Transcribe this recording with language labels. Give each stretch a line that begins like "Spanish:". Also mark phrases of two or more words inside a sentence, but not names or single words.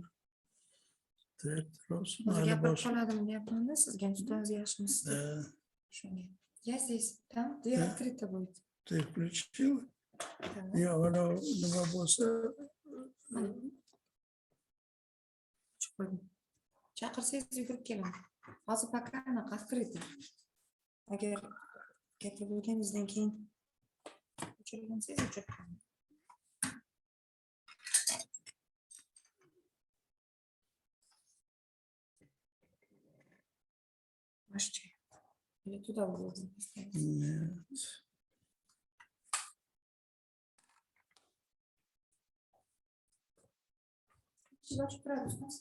Uzbek: Tursin. Hozir gapirib qoladim deyapman-da, sizga ustoz yaxshimisiz? Shunga.
Russian: Я здесь, там, дверь открыта будет. Ты включила? Я говорю,
Uzbek: nima bo'lsa Chaqirsangiz yugurib kelaman. Hozir пока anaqa открыта. Agar gapirib bo'lganingizdan keyin o'chirgansiz o'chirib qo'ying. Машче.
Russian: Или туда уровень поставить? Нет. Больше градус у нас?